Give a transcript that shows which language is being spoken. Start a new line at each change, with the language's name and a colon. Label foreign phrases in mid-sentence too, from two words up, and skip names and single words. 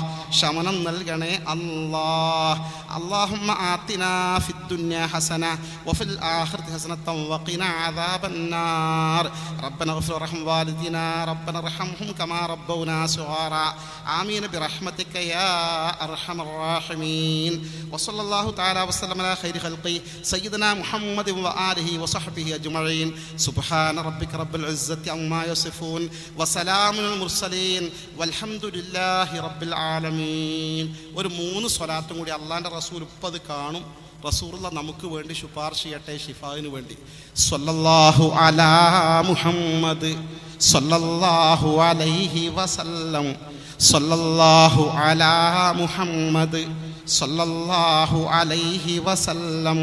Malayalam: ശമനം നൽകണേ അല്ലാഹ്.
Arabic: اللهم آتنا في الدنيا حسنة وفي الآخرة حسنة وقنا عذاب النار. ربنا اغفر وارحم والدينا ربنا ارحمهم كما ربونا صغيرا. آمين برحمتك يا أرحم الراحمين. وصلى الله تعالى وسلم على خير خلقه سيدنا محمد وآله وصحبه أجمعين. سبحان ربك رب العزة عما يصفون وسلام على المرسلين والحمد لله رب العالمين.
Malayalam: ഒരു 3 സ്വലാത്തും കൂടി അല്ലാഹുവിൻ്റെ റസൂൽ 30 കാണും. റസൂലുള്ളാഹ് നമുക്ക് വേണ്ടി ശുപാർശ ചെയ്യട്ടെ ഷിഫായിന് വേണ്ടി.
Arabic: صلى الله على محمد صلى الله عليه وسلم. صلى الله على محمد صلى الله عليه وسلم.